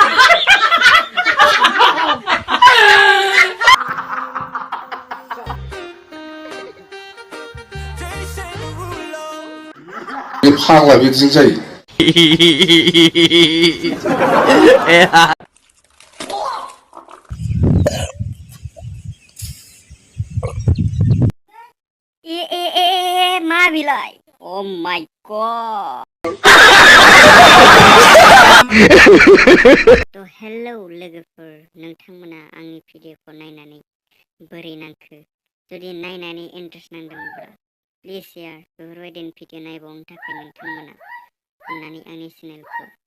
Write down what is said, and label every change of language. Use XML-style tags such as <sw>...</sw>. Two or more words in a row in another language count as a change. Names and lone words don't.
<brx>फाग्ला बिदिजों जायो मा बिलाय</brx> <en>oh my god</en> <brx>तो हेलो लोगोफोर नोंथांमोना आंनि भिडिअखौ नायनानै बोरै नांखो जुदि नायनानै इन्ट्रेस्ट नांदोंब्ला प्लिज यार बेफोरबायदिनो भिडिअ नायबावनो थाखाय नोंथांमोना अन्नानै आंनि चेनेलखौ</brx>